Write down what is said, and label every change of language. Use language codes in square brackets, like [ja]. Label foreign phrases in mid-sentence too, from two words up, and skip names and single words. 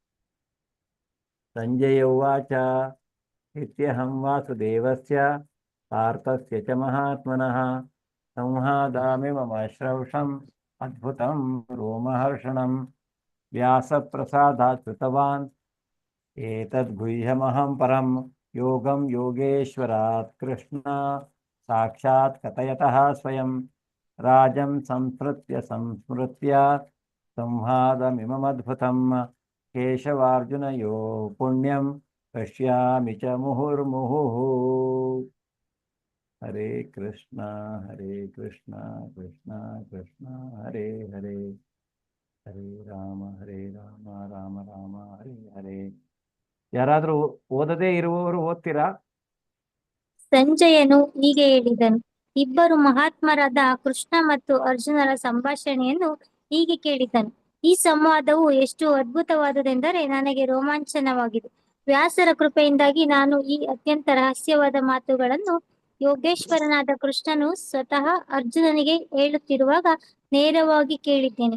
[sa] ಸಂಜಯ ಉವಾಚ ಇತ್ಯಹಂ ವಾಸುದೇವಸ್ಯ ಪಾರ್ಥಸ್ಯ ಚ ಮಹಾತ್ಮನಃ ಸಂವಾದಾಮಿ ಮಮ ಶ್ರೌಷಂ ಅದ್ಭುತಂ ರೋಮಹರ್ಷಣಂ ವ್ಯಾಸ ಪ್ರಸಾದಾತ್ ಕೃತವಾನ್ ಏತದ್ ಗುಹ್ಯಮಹಂ ಪರಂ ಯೋಗಂ ಯೋಗೇಶ್ವರಾತ್ ಕೃಷ್ಣ ಸಾಕ್ಷಾತ್ ಕಥಯತಃ ಸ್ವಯಂ ರಾಜಂ ಸಂಸ್ಮೃತ್ಯ ಸಂವಾದಮಿಮಮದ್ಭುತಂ ಕೇಶವಾರ್ಜುನಯೋ ಪುಣ್ಯಂ ಪಶ್ಯಾಮಿ ಚ ಮುಹುರ್ಮುಹುಃ. ಹರೇ ಕೃಷ್ಣ ಹರೇ ಕೃಷ್ಣ ಕೃಷ್ಣ ಕೃಷ್ಣ ಹರೇ ಹರೇ, ಹರೇ ರಾಮ ರಾಮ ರಾಮ ಹರೇ ಹರೇ. [kn] ಯಾರಾದರೂ ಓದದೇ ಇರುವವರು ಓದ್ತೀರಾ? ಸಂಜಯನು ಹೀಗೆ ಹೇಳಿದನು. ಇಬ್ಬರು ಮಹಾತ್ಮರಾದ ಕೃಷ್ಣ ಮತ್ತು ಅರ್ಜುನರ ಸಂಭಾಷಣೆಯನ್ನು ಹೀಗೆ ಕೇಳಿದನು. ಈ ಸಂವಾದವು ಎಷ್ಟು ಅದ್ಭುತವಾದುದೆಂದರೆ ನನಗೆ ರೋಮಾಂಚನವಾಗಿದೆ. ವ್ಯಾಸರ ಕೃಪೆಯಿಂದಾಗಿ ನಾನು ಈ ಅತ್ಯಂತ ರಹಸ್ಯವಾದ ಮಾತುಗಳನ್ನು ಯೋಗೇಶ್ವರನಾದ ಕೃಷ್ಣನು ಸ್ವತಃ ಅರ್ಜುನನಿಗೆ ಹೇಳುತ್ತಿರುವಾಗ ನೇರವಾಗಿ ಕೇಳಿದ್ದೇನೆ.